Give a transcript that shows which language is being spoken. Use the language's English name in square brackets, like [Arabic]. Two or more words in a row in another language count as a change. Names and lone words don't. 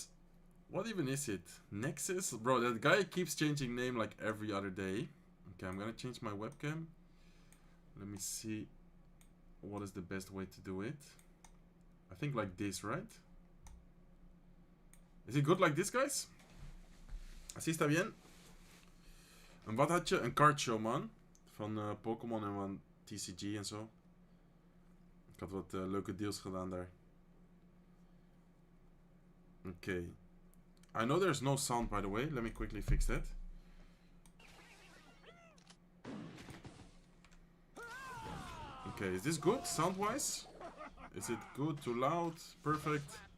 [English] What even is it? Nexus? Bro, that guy keeps changing name, like, every other day. Okay, I'm gonna change my webcam. Let me see what is the best way to do it. I think like this, right? Is it good like this, guys? [Spanish] Así está bien? [Dutch] En wat had je? Een cardshow, man. Van Pokémon en van TCG en zo. Ik had wat leuke deals gedaan daar. [English] Okay. I know there's no sound, by the way. Let me quickly fix that. Okay, is this good sound-wise? Is it good? Too loud? Perfect?